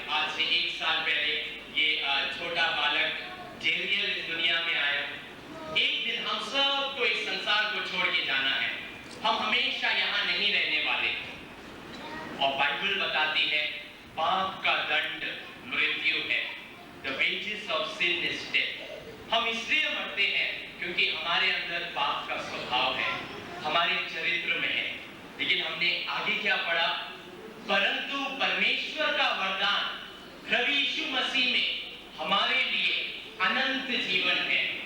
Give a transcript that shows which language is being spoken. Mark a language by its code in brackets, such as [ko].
[hi] आज से 1 साल पहले ये छोटा बालक जेरियल इस दुनिया में आया। एक दिन हम सबको इस संसार को छोड़ के जाना है। हम हमेशा यहाँ नहीं रहने वाले। और बाइबल बताती है पाप का दंड मृत्यु है। [en] The wages of sin is death। [hi] हम इसलिए मरते हैं क्योंकि हमारे अंदर पाप का स्वभाव है, हमारे चरित्र में है। लेकिन हमने आगे क्या पढ़ा? परंतु परमेश्वर का वरदान प्रभु यीशु मसीह में हमारे लिए अनंत जीवन है।